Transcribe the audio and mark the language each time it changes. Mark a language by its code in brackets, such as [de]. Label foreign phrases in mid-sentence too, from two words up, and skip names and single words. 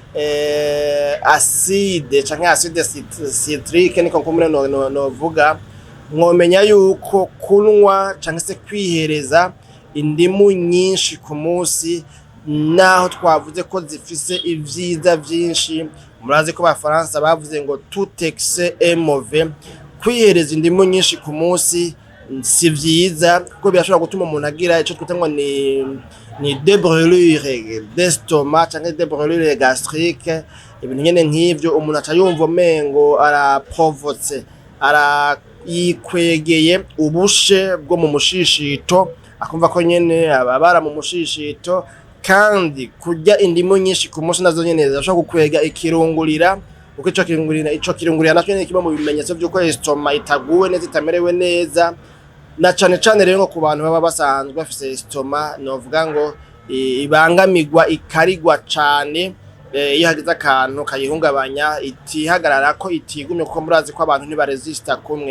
[rn] acide canke acide citrique niko nkumure novuga, mwomenya yuko kunywa canke se kwihereza indimu nyinshi ku munsi, naho twavuze ko zifise ivyiza vyinshi, murazi ko Abafaransa bavuze ngo [fr] tout excès est mauvais. [rn] Kwihereza indimu nyinshi ku munsi si vyiza kuko birashobora gutuma umuntu agira ico twita ngo ni [fr] des brûlures d'estomac [rn] canke [fr] des brûlures gastriques, [rn] ibintu nyene nk'ivyo umuntu aca yumva mengo araprovotse, yikwegeye ubushe bwo mu mushishito, akumva ko nyene ababara mu mushishito. Kandi kurya indimu nyinshi ku munsi nazo nyene zirashobora gukwega ikirungurira, uko ico kirungurira naco nyene kiba mu bimenyetso vy'uko estoma itaguwe neza, itamerewe neza, na cane cane rero ku bantu baba basanzwe bafise estoma novuga ngo ibangamirwa, ikarigwa cane iyo hagize akantu kayihungabanya, itihagarara ko itigumye, kuko murazi ko abantu ntibaresista kumwe.